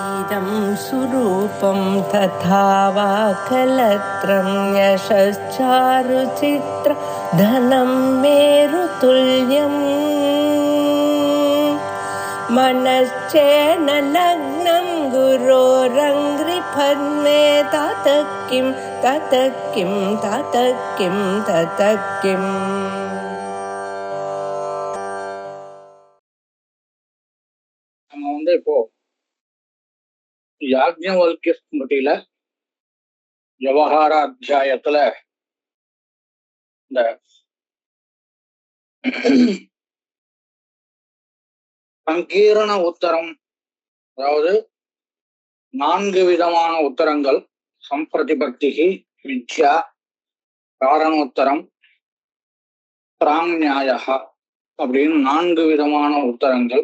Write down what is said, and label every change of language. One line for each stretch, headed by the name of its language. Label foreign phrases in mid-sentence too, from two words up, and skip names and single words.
Sanskrit: इदं सुरूपं तथा वा कलत्रं यशश्चारुचित्र धनं मेरुतुल्यम् मनश्चेन लग्नं गुरोरङ्घ्रिपद्मे ततः किं ततः किं ततः किं ततः किम्.
Tamil: நம்ம இப்போ யாக்ஞவல்க்ய ஸ்மிருதியில விவகார அத்தியாயத்துல இந்த சங்கீரண உத்தரம், அதாவது 4 விதமான உத்தரங்கள், சம்பிரதிபத்திகி, மித்யா, காரணோத்தரம், பிராங்ஞாய அப்படின்னு 4 விதமான உத்தரங்கள்.